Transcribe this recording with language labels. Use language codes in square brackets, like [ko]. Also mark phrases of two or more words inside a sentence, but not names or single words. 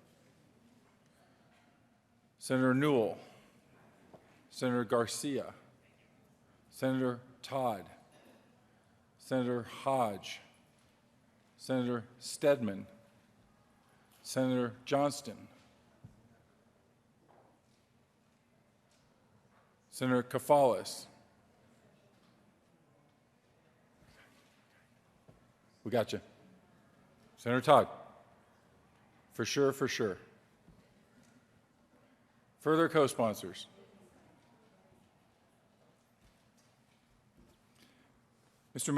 [en] Senator Newell, Senator Garcia, Senator Todd, Senator Hodge, Senator Stedman, Senator Johnston, Senator Kafalis. We got you. Senator Todd. For sure, for sure. Further co-sponsors. Mr.